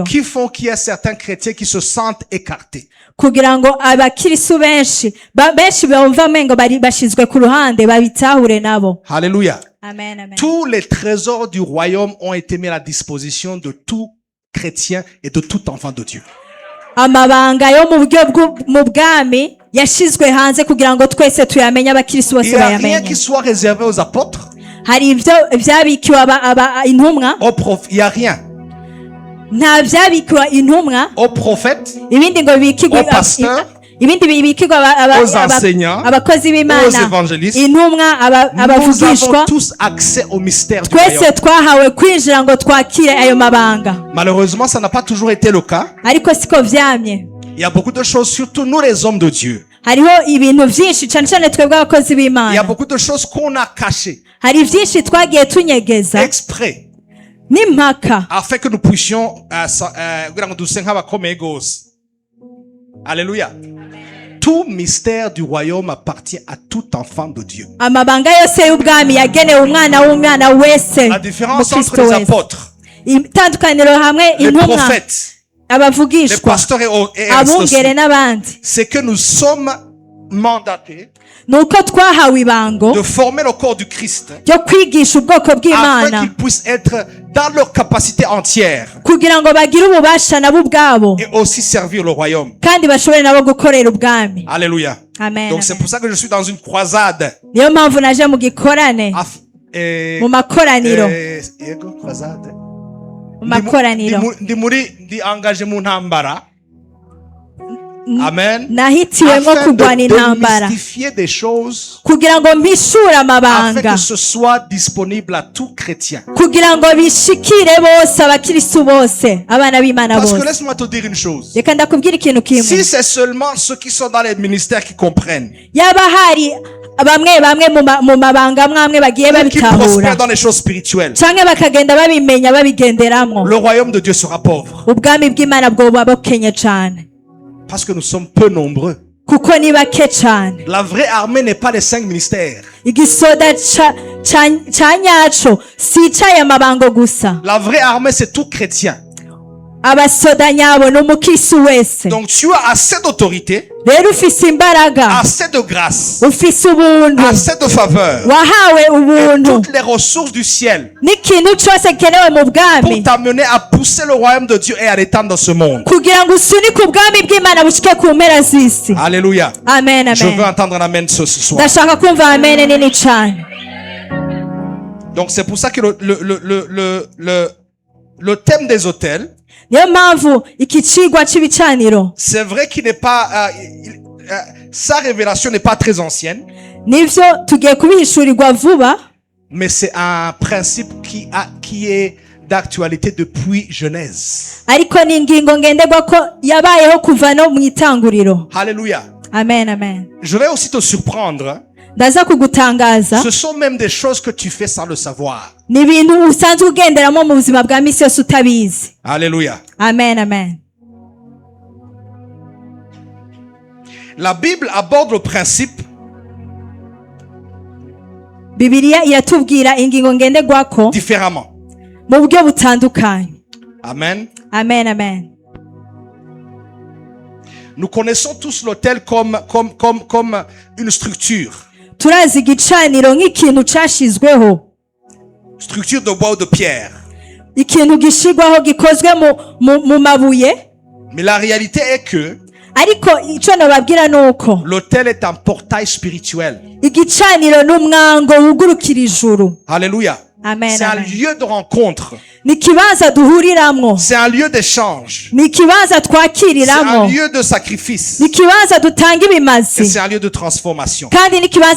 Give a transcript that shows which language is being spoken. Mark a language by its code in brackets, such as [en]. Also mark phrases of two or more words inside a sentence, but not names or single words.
[fr] qui font qu'il y a certains chrétiens qui se sentent écartés. [rn] kugira ngo abakirisu benshi bumva amengo bari bashizwe ku ruhande babitahure nabo. [fr] Alléluia. Amen, amen. Tous les trésors du royaume ont été mis à la disposition de tout chrétien et de tout enfant de Dieu. [rn] amabanga yo mu buryo mu bwami yashizwe hanze kugira ngo twese tuyamenye, abakristo [fr] Il [rn] bose [fr] n'y a rien [rn] bayamenye. [fr] qui soit réservé aux apôtres, [rn] Hari ibyo byabikiwe intumwa, [fr] il n'y a rien. [rn] nta byabikiwe intumwa, [fr] Aux prophètes, [rn] ibindi ngo bikigwe [fr] aux pasteurs, [rn] ibindi bibikirwa [fr] aux enseignants, [rn] abakozi [fr] aux [rn] b'Imana, [fr] évangélistes. [rn] intumwa, [fr] Nous [rn] abavugishwa. [fr] avons tous accès au mystère du [rn] Twese [fr] royaume. [rn] twahawe kwinjira ngo twakire ayo mabanga, [fr] Malheureusement, ça n'a pas toujours été le cas. [rn] ariko siko vyamye. [fr] Il y a beaucoup de choses, surtout nous les hommes de Dieu. [rn] Hariho ibintu vyinshi cane cane twebwe abakozi [fr] Il y a [rn] b'Imana, [fr] beaucoup de choses qu'on a cachées [rn] hari vyinshi twagiye tunyegeza [fr] exprès [rn] n'impaka [fr] afin que nous puissions [rn] kugira ngo duse nk'abakomeye gose. [fr] Alléluia. Tout mystère du royaume appartient à tout enfant de Dieu. [rn] amabanga yose y'ubwami yagenewe umwana wese, [fr] La différence entre [rn] mukristo [fr] les [rn] wese. [fr] apôtres, [rn] Itandukaniro hamwe [fr] les [rn] intumwa, [fr] prophètes, les [rn] abavugishwa, [fr] pasteurs et [rn] abungere n'abandi, [fr] c'est que nous sommes mandatés [rn] nuko twahawe ibango [fr] de former le corps du Christ [rn] ryo kwigisha ubwoko [fr] afin [rn] bw'Imana [fr] qu'ils puissent être dans leur capacité entière [rn] kugira ngo bagire ububasha nabo ubwabo [fr] et aussi servir le royaume. [rn] kandi bashobore nabo gukorera ubwami. [fr] Alléluia. Amen, Donc c'est [rn] amen. [fr] pour ça que je suis dans une croisade. [rn] Niyo mpamvu naje mu gikorane, mu makoraniro, [fr] Croisade. [rn] mu makoraniro Ndi engagé mu ntambara. Amen. nahitiwemo [fr] Afin [rn] kurwana [fr] de [rn] intambara [fr] démystifier des choses, [rn] kugira ngo mpishure [fr] afin [rn] amabanga, [fr] que ce soit disponible à tout chrétien. [rn] kugira ngo bishikire bose, abakristu bose, abana b'Imana [fr] Parce que [rn] bose. [fr] laisse-moi te dire une chose. [rn] Reka ndakubwira ikintu kimwe, [fr] Si c'est seulement ceux qui sont dans les ministères qui comprennent, [rn] yaba hari bamwe mu mabanga amwe bagiye [fr] ou qui prospèrent [rn] babitahura [fr] dans les choses spirituelles, [rn] canke bakagenda babimenya babigenderamwo, [fr] le royaume de Dieu sera pauvre. [rn] ubwami bw'Imana bwoba bukenye cane, [fr] Parce que nous sommes peu nombreux. [rn] kuko ni bake cane. [fr] La vraie armée n'est pas les 5 ministères. [rn] Igisoda ca nyaco sicaye amabango gusa, [fr] La vraie armée, c'est tout chrétien. [rn] abasoda nyabo ni umukristu wese. [fr] Donc tu as assez d'autorité, [rn] Rero ufise imbaraga, [fr] assez de grâce, [rn] ufise ubuntu, [fr] assez de faveur, [rn] wahawe [fr] et [rn] ubuntu [fr] toutes les ressources du ciel [rn] n'ikintu cose gikenewe mu bwami [fr] pour t'amener à pousser le royaume de Dieu et à l'étendre dans ce monde. [rn] kugira ngo usunike ubwami bw'Imana bushike ku mpera z'isi. [fr] Alléluia. Amen, Je veux [rn] amen. [fr] entendre un amen ce soir. [rn] Ndashaka kumva amen nini cane. [fr] Donc c'est pour ça que le thème des hôtels, [rn] Niyo mpamvu iki cigwa c'ibicaniro, [fr] c'est vrai qu'il n'est pas, sa révélation n'est pas très ancienne, [rn] nivyo tugiye kubihishurirwa vuba, [fr] mais c'est un principe qui est d'actualité depuis Genèse. [rn] ariko ni ingingo ngenderwako yabayeho kuva no mu itanguriro. [fr] Alléluia. Amen, amen. Je vais aussi te surprendre. [rn] Ndaza kugutangaza, [fr] Ce sont même des choses que tu fais sans le savoir. [rn] ni ibintu usanzwe ugenderamo mu buzima bwa misi yose utabizi. [fr] Alléluia. Amen, amen. La Bible aborde le principe [rn] Bibiliya iratubwira ingingo ngenderwako [fr] différemment. [rn] mu buryo butandukanye. [fr] Amen. Amen, amen. Nous connaissons tous l'autel comme une structure. [rn] Turazi igicaniro nk'ikintu cashizweho, [fr] Structure de bois ou de pierre. [rn] ikintu gishigwaho gikozwe mu mabuye, [fr] Mais la réalité est que [rn] ariko ico nababwira nuko [fr] l'autel est un portail spirituel. [rn] igicaniro n'umwango wugurukira ijuru. [fr] Alléluia. Amen, C'est un [rn] amen. [fr] lieu de rencontre. [rn] Ni ikibanza duhuriramwo, [fr] C'est un lieu d'échange. [rn] ni ikibanza [fr] C'est un [rn] twakiriramwo, [fr] lieu de sacrifice. [rn] ni ikibanza dutanga [fr] Et [rn] ibimazi, [fr] c'est un lieu de transformation. [rn] kandi ni ikibanza